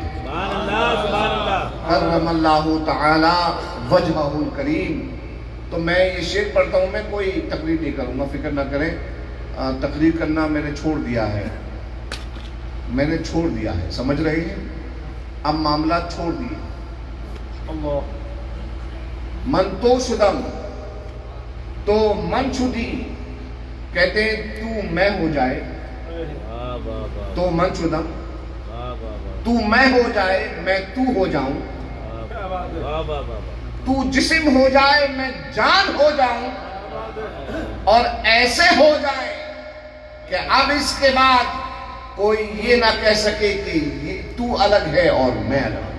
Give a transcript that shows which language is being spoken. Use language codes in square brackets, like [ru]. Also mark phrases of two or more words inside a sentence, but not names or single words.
[ar] سبحان اللہ سبحان اللہ، کرم اللہ تعالی وجہہ الکریم۔ [ur] تو میں یہ شعر پڑھتا ہوں، میں کوئی تقریر نہیں کروں گا، فکر نہ کریں، تقریر کرنا میں نے چھوڑ دیا ہے، سمجھ رہے ہیں؟ اب معاملات چھوڑ دیے۔ [fa] من تو شدم تو من شدی، [ur] کہتے ہیں تو میں ہو جائے، [fa] تو من شدم، [ur] تو میں ہو جائے میں تو ہو جاؤں، تو جسم ہو جائے میں جان ہو جاؤں، اور ایسے ہو جائے کہ اب اس کے بعد کوئی یہ نہ کہہ سکے کہ یہ تو الگ ہے اور میں الگ ہوں۔